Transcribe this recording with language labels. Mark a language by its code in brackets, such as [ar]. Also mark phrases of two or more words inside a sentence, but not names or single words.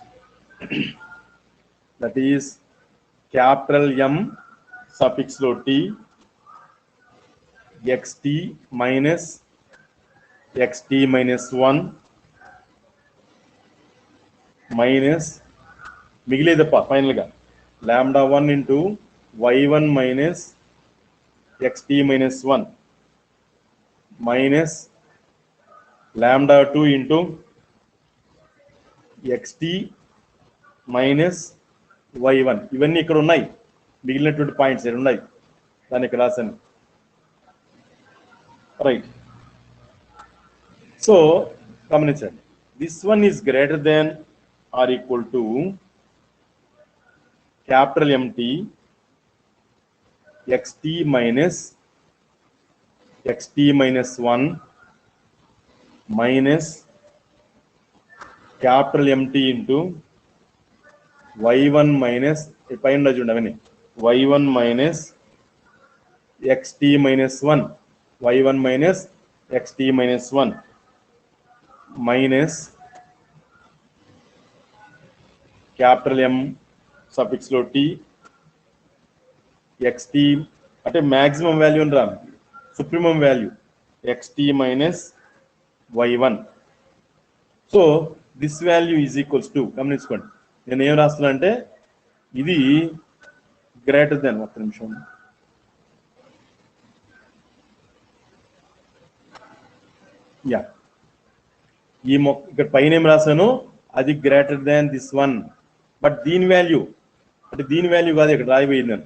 [en] that is capital M suffix లో T xt-1 minus [te] మిగిలేదప్ప ఫైనల్గా [en] λ1 into y1 minus xt-1 minus λ2 into xt minus y1. [te] ఇవన్నీ ఇక్కడ ఉన్నాయి, మిగిలినటువంటి పాయింట్స్ ఇక్కడ ఉన్నాయి, దాన్ని ఇక్కడ రాశాను. [en] Right. So [te] గమనించండి, [en] this one is greater than or equal to capital MT xt minus 1 minus capital MT into y1 minus [te] పైన చూడండి [en] y1 minus xt minus 1 y1 minus xt minus 1 minus capital M suffix లో t xt అంటే maximum value రా supremum value xt minus y1. So this value is equals to, [te] గమనించుకోండి నేను ఏం రాస్తున్నా అంటే ఇది [en] greater than, [te] ఒక్క నిమిషం, యా ఈ ఇక్కడ పైన ఏం రాశాను అది [en] greater than this one, but [te] దీని వాల్యూ అంటే దీని వాల్యూ కాదు ఇక్కడ రాయిపోయింది నేను.